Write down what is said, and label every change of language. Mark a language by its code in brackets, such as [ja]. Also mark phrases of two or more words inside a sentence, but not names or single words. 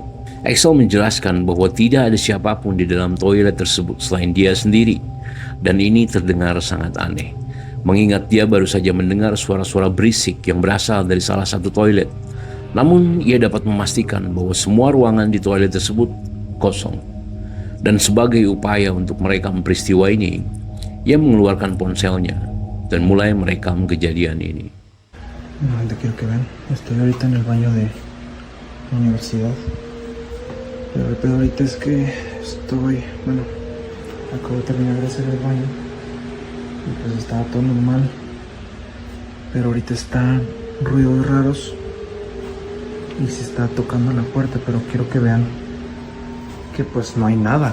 [id] Axel menjelaskan bahwa tidak ada siapapun di dalam toilet tersebut selain dia sendiri, dan ini terdengar sangat aneh, mengingat dia baru saja mendengar suara-suara berisik yang berasal dari salah satu toilet. Namun, ia dapat memastikan bahwa semua ruangan di toilet tersebut kosong. Dan sebagai upaya untuk merekam peristiwa ini, ia mengeluarkan ponselnya dan mulai merekam kejadian ini. [es] Nuevamente quiero que vean, estoy ahorita en el baño de la universidad. Pero el pedo ahorita es que acabo de terminar de hacer el baño y pues estaba todo normal. Pero ahorita están ruidos raros y se está tocando la puerta, pero quiero que vean que pues no hay nada.